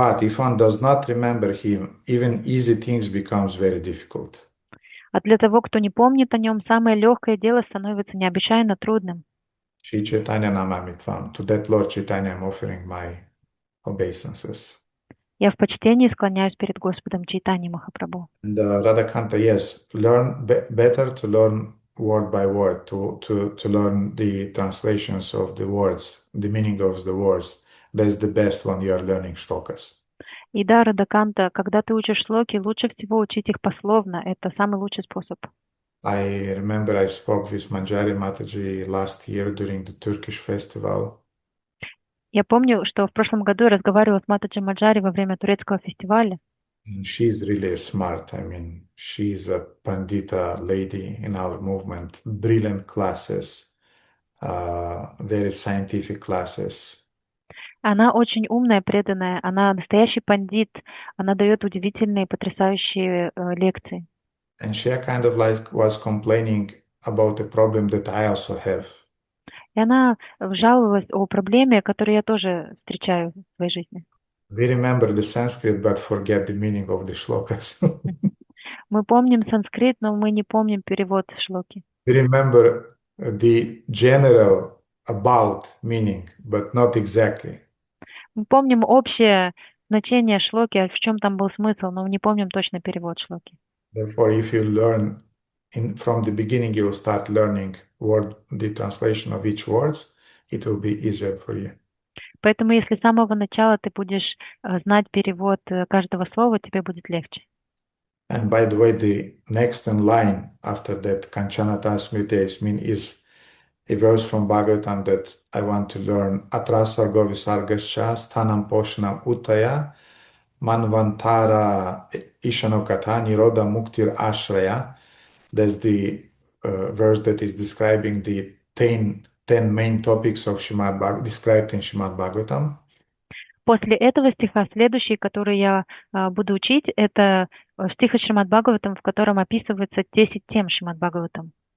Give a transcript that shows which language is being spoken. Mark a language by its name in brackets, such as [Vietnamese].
[English] But if one does not remember him, even easy things becomes very difficult. [Russian] А для того, кто не помнит о нем, самое легкое дело становится необычайно трудным. [Sanskrit] Shri Chaitanya Namamitvam. [English] To that Lord Chaitanya I'm offering my obeisances. [Russian] Я в почтении склоняюсь перед Господом Чайтаньей Махапрабху. [English] And Radhakanta, yes, better to learn word by word, to learn the translations of the words, the meaning of the words. That's the best when you are learning shlokas. [Russian] И да, Радаканта, когда ты учишь шлоки, лучше всего учить их пословно. Это самый лучший способ. [English] I remember I spoke with Manjari Mataji last year during the Turkish festival. [Russian] Я помню, что в прошлом году я разговаривала с Матаджи Маджари во время турецкого фестиваля. [English] And she's really smart. I mean, she's a Pandita lady in our movement. Brilliant classes, very scientific classes. [Russian] Она очень умная, преданная, она настоящий пандит, она дает удивительные, потрясающие лекции. [English] And she kind of like was complaining about a problem that I also have. [Russian] И она жаловалась о проблеме, которую я тоже встречаю в своей жизни. [English] We remember the Sanskrit, but forget the meaning of the shlokas. [Russian] Мы помним санскрит, но мы не помним перевод шлоки. [English] We remember the general about meaning, but not exactly. [Russian] Мы помним общее значение шлоки, в чем там был смысл, но не помним точно перевод шлоки. [English] Therefore, if you learn from the beginning, you will start learning the translation of each words, it will be easier for you. [Russian] Поэтому, если с самого начала ты будешь знать перевод каждого слова, тебе будет легче. [English] And by the way, the next in line after that, [Sanskrit] Kanchana Tasmriti Yasmin, [English] is a verse from Bhagavatam that I want to learn. [Sanskrit] Atrasargo Visargascha Sthanam Poshanam Uttaya Manvantara Ishanokatha Niroda Muktir Ashraya. [English] That's the verse that is describing the 10 main topics of described in Srimad Bhagavatam. [Russian] После этого стиха следующий, который я буду учить, это стих из Шримад Бхагаватам, в котором описывается 10 тем Шримад Бхагаватам.